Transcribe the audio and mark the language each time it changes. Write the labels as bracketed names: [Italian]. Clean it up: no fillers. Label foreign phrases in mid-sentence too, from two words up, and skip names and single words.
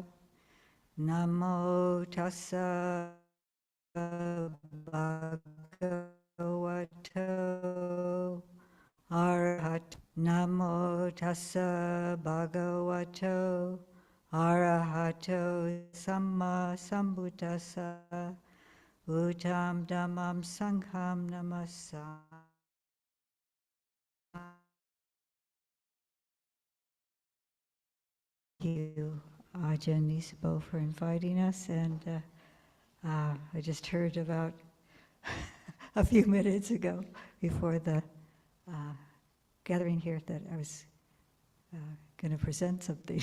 [Pali] Namo tassa bhagavato arahato. Namo tassa tassa bhagavato arahato samma sambuddhassa uttam dhammam sangham namassami. [English] Thank you, Ajahn Nisabo, for inviting us. And I just heard about a few minutes ago before the gathering here that I was going to present something.